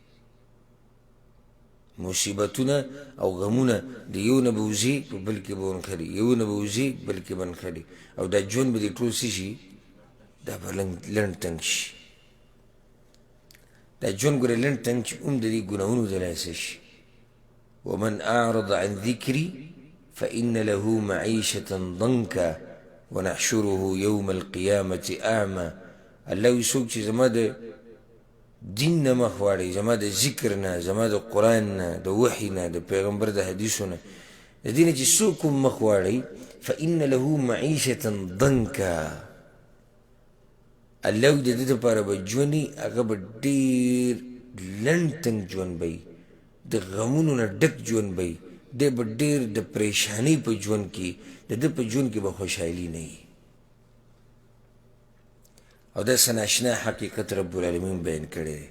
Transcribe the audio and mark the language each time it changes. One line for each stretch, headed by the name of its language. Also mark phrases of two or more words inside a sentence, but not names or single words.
Pashto: مصیبتونه او غمونه د یو نه به وځي په بل کې به ونښلي، یو نه به وځي بل کې به نښلي، او دا ژوند به دې ټول څه شي؟ دا به لنډ تنګ شي. دا ژوند ګوره لنډ تنګ چې هم د دې ګناهونو د لاسه شي.
Arabic: ومن أعرض عن ذكري فإن له معيشة ضنكا ونحشره يوم القيامة أعمى.
Pashto: الله يسوق چې زما د دین نه مخ واړوي، زما د ذکر نه، زما د قرآن نه، د وحي نه، د پیغمبر د حدیثو نه، د دې نه چې څوک هم مخ واړوي،
Arabic: فإن له معيشة ضنكا،
Pashto: الله د دې دپاره به ژوند وي، هغه به ډېر لنډ تنګ ژوند به وي، د غمونو نه ډک ژوند به وي، دی به ډېر د پریشانۍ په ژوند کې، د ده په ژوند کې به خوشحالي نه وي. او دا سناشنا حقیقت
Arabic: رب العالمین
Pashto: بیان کړی دی.